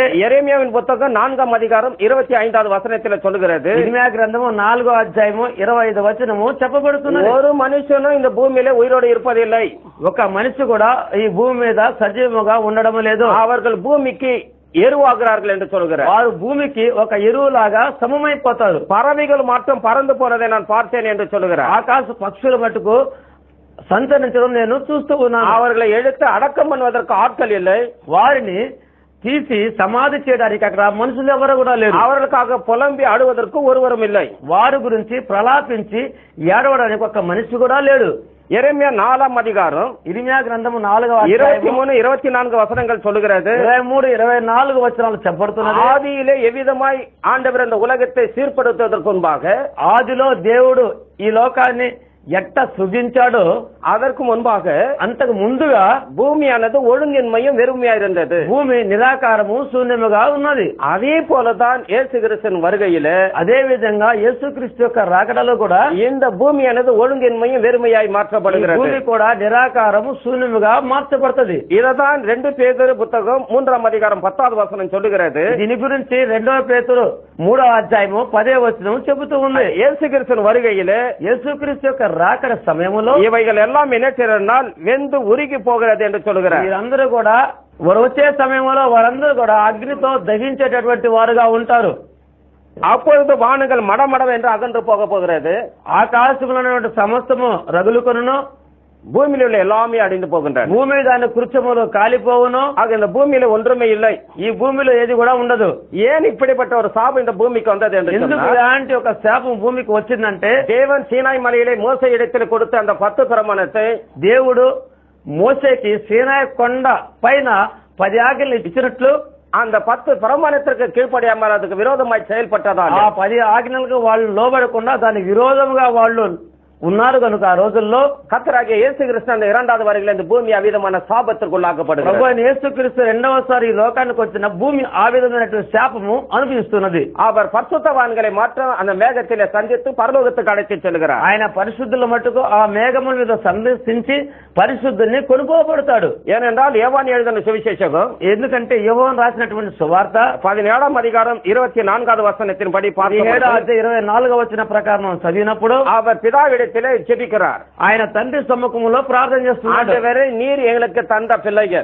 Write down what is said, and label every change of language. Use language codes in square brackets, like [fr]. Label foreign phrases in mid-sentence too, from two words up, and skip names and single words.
[ta] எரேமியாவின் புத்தகம் 4ஆம் அதிகாரம் 25வது வசனத்தில் சொல்லுகிறது. [te] ఇర్మియా గ్రంథము 4వ అధ్యాయము 25వ వచనము చెప్పబడుతున్నది. [ta] ஒரு மனுஷனும் இந்த பூமியில உயிரோடு இருப்பதில்லை. [te] ఒక మనిషి కూడా ఈ భూమి మీద సజీవముగా ఉండడం లేదు. [ta] அவர்கள் பூமிக்கு எருவாகிறார்கள் என்று சொல்கிறார். [te] వారు భూమికి ఒక ఎరువులాగా సమమైపోతారు. [ta] பறவைகள் மட்டும் பறந்து போனதை நான் பார்த்தேன் என்று சொல்கிறார். [te] ఆకాశ పక్షుల మటుకు సంచరించడం నేను చూస్తూ ఉన్నాను. [ta] அவர்களை எடுத்து அடக்கம் பண்ணுவதற்கு ஆட்கள் இல்லை. [te] వారిని తీసి సమాధి చేయడానికి అక్కడ మనుషులు ఎవరు కూడా లేరు. [ta] அவர்களுக்காக புலம்பி அழுவதற்கு ஒருவரும் இல்லை. [te] వారి గురించి ప్రలాపించి ఏడవడానికి ఒక మనిషి కూడా లేడు. [ta] எரேமியா 4ஆம் அதிகாரம் [te] ఇర్మియా గ్రంథము 4వ అధ్యాయము [ta] 23, 24 வசனங்கள் சொல்லுகிறது. [te] 23, 24 వచనాలు చెప్పబడుతున్నది. [ta] ஆதியிலே எவ்விதமாய் ஆண்டவர் இந்த உலகத்தை சீர்படுத்துவதற்கு முன்பாக [te] ఆదిలో దేవుడు ఈ లోకాన్ని ఎట్ట సృజించాడో [ta] அதற்கு முன்பாக [te] అంతకు ముందుగా [ta] பூமியானது ஒழுங்கின்மையும் வெறுமையா இருந்தது. [te] భూమి నిరాకారము శూన్యముగా ఉన్నది. [ta] அதே போலதான் இயேசு கிறிஸ்துவின் வருகையில [te] అదే విధంగా యేసుక్రీస్తు యొక్క రాకడలో కూడా [ta] இந்த பூமியானது ஒழுங்கின்மையும் வெறுமையாய் [te] ఈ [ta] மாற்றப்படுகிறது. [te] భూమి కూడా నిరాకారము శూన్యముగా మార్చబడుతుంది. [ta] இததான் 2 பேதுரு புத்தகம் 3ஆம் அதிகாரம் 10வது வசனம் சொல்லுகிறது. [te] దీని గురించి 2వ పేతురు 3వ అధ్యాయము 10వ వచనం చెబుతూ ఉంది. [ta] இயேசு கிறிஸ்துவின் வருகையில [te] యేసుక్రీస్తు యొక్క రాకడ సమయంలో [ta] இவைகள் எல்லாம் என்ன செய்யறதுனால் வெந்து உருகி போகிறது என்று சொல்லுகிறார். [te] వీరందరూ కూడా వారు వచ్చే సమయంలో వారందరూ కూడా అగ్నితో దహించేటటువంటి వారుగా ఉంటారు. [ta] அப்பொழுது வானங்கள் மடமடம் என்று அகன்று போக போகிறது. [te] ఆకాశంలో ఉన్నటువంటి సమస్తము రగులుకొనును, [ta] பூமியில் உள்ள எல்லாமே அடிந்து போகின்றன. [te] భూమి దాని కృత్యములు కాలిపోవును. [ta] ஆக இந்த பூமியில ஒன்றுமே இல்லை. [te] ఈ భూమిలో ఏది కూడా ఉండదు. [ta] ஏன் இப்படிப்பட்ட ஒரு சாபம் இந்த பூமிக்கு வந்தது என்று [te] ఎందుకు [ta] சொன்னால், [te] ఇలాంటి ఒక శాపం భూమికి వచ్చిందంటే [ta] தேவன் சீனாய் மலையிலே மோசே இடத்தில் கொடுத்த அந்த 10 பிரமாணத்தை [te] దేవుడు మోసేకి సీనాయి కొండ పైన 10 ఆజ్ఞలు ఇచ్చినట్లు [ta] அந்த 10 பிரமாணத்திற்கு கீழ்ப்படியாமல் அதுக்கு விரோதமாய் செயல்பட்டதால் [te] ఆ 10 ఆజ్ఞలకు వాళ్ళు లోబడకుండా దానికి విరోధంగా వాళ్ళు ఉన్నారు కనుక ఆ రోజుల్లో [ta] கர்த்தராகிய இயேசு கிறிஸ்து அந்த 2வது வருகையில் இந்த பூமி அவிதமான சாபத்திற்குள்ளாக்கப்படுகிறது. [te] ప్రభు అయిన యేసుక్రీస్తు రెండవసారి ఈ లోకానికి వచ్చిన భూమి ఆ విధమైనటువంటి శాపము అనుభవిస్తున్నది. [ta] அவர் பரிசுத்தவான்களை மாற்ற அந்த மேகத்திலே சந்தித்து பரலோகத்துக்கு அழைத்துச் செல்கிறார். [te] ఆయన పరిశుద్ధుల మట్టుకు ఆ మేఘముల మీద సందర్శించి పరిశుద్ధుల్ని కొనుక్కోబడతాడు. [ta] ஏனென்றால் யோவான் எழுதின சுவிசேஷகம் [te] ఎందుకంటే యోహాను రాసినటువంటి సువార్త [ta] 17ஆம் அதிகாரம் 24வது வசனத்தின் படி [te] 17వ అధ్యాయం 24వ వచన ప్రకారం చదివినప్పుడు [ta] அவர் பிதாவிடத்திலே ஜெபிக்கிறார். [te] ఆయన తండ్రి సమ్ముఖంలో ప్రార్థన చేస్తున్నాడు. [ta] ஆண்டவரே, நீர் எங்களுக்கு தந்த பிள்ளைகள்,